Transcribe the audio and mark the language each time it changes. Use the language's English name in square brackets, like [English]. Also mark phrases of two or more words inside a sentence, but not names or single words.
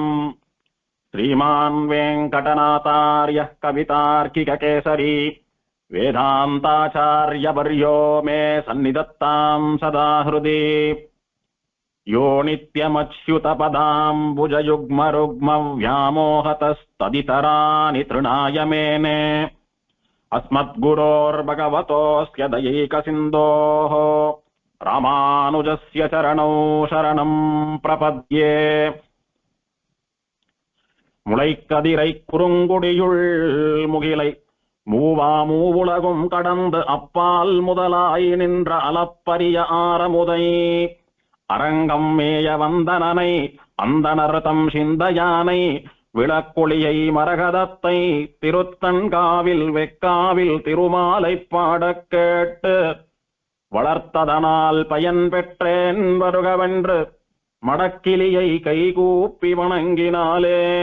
[Sanskrit] श्रीमान् वेङ्कटनाथार्यः कवितार्किककेसरी वेदान्ताचार्यवर्यो मे सन्निधत्ताम् सदा हृदि. यो नित्यमच्युतपदाम्बुजयुग्मरुक्मव्यामोहतस्तदितराणि तृणाय मेने. अस्मद्गुरोर्भगवतोऽस्य दयैकसिन्धोः रामानुजस्य चरणौ शरणं प्रपद्ये. [Tamil] முளைக்கதிரை குறுங்குடியுள் முகிலை மூவா மூவுலகும் கடந்து அப்பால் முதலாய் நின்ற அலப்பரிய ஆரமுதை அரங்கம் மேய வந்தனனை அந்தனர் தம் சிந்தையானை விளக்கொளியை மரகதத்தை திருத்தன்காவில் வெக்காவில் திருமாலை பாடக் கேட்டு வளர்த்ததனால் பயன் பெற்றேன் வருகவென்று மடக்கிளியை கைகூப்பி வணங்கினாலே.